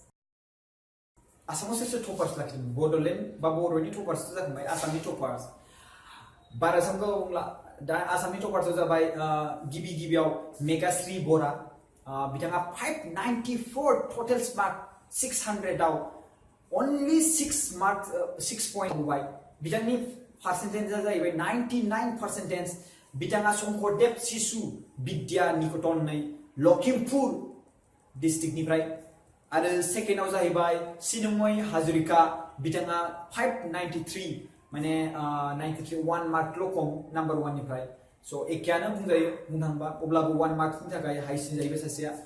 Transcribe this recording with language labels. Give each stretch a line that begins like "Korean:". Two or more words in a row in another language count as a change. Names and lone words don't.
Bodo: आसामाव सोर टपार्स लाखिदों बड'लेण्ड बा बर'नि टपार्स जाखांबाय आसामनि टपार्स बारा समखौ बुंला दा आसामनि टपार्सआव जाबाय गिबियाव मेघाश्री बरा बिथाङा 594
English: total mark
Bodo: 600 आव
English: only 6 marks
Bodo: 6 point होबाय बिथांनि पार्सेन्टेजआ जाहैबाय 99% बिथाङा शंकरदेव शिशु विद्या निकेतन लखिमपुर डिस्ट्रिक्टनिफ्राय आरो सेकेन्डआव जाहैबाय सिनमय हाजरिका बिथाङा 593 माने 93 1 मार्कल' खम नाम्बार 1 निफ्राय स' एखेयानो बुंजायो बुंनो थाङोबा अब्लाबो 1 मार्कनि थाखाय हाइसिन जाहैबाय सासेया